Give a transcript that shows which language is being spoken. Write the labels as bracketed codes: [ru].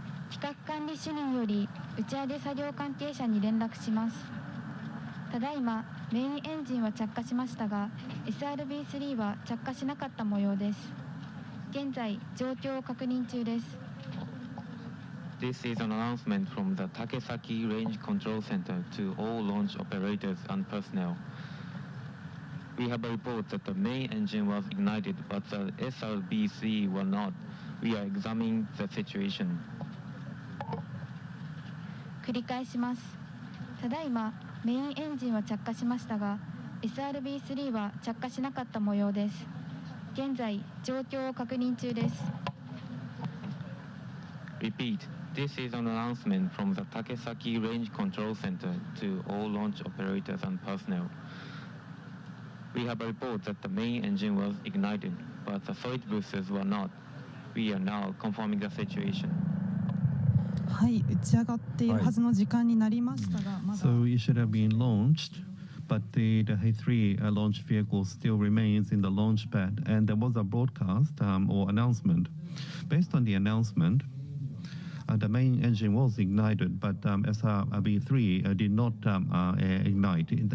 [ja] 企画管理主任より打ち上げ作業関係者に連絡します。ただいまメインエンジンは着火しましたが SRB3 は着火しなかった模様です。現在状況を確認中です。 [en] This is an announcement from the Takesaki Range Control Center to all launch operators and personnel. We have a report that the main engine was ignited, but the SRB3 were not. We are examining the situation. [ja] 繰り返します。ただいまメインエンジンは着火しましたが SRB3 は着火しなかった模様です。現在状況を確認中です。 [en] Repeat. This is an announcement from the Takesaki Range Control Center to all launch operators and personnel. We have a report that the main engine was ignited, but the solid boosters were not. We are now confirming the situation. [ja] はい、打ち上がっているはずの時間になりましたが、まだ [en] So it should have been launched, but the H3 launch vehicle still remains in the launch pad, and there was a broadcast or announcement. Based on the announcement, the main engine was ignited, but SRB3 did not ignite.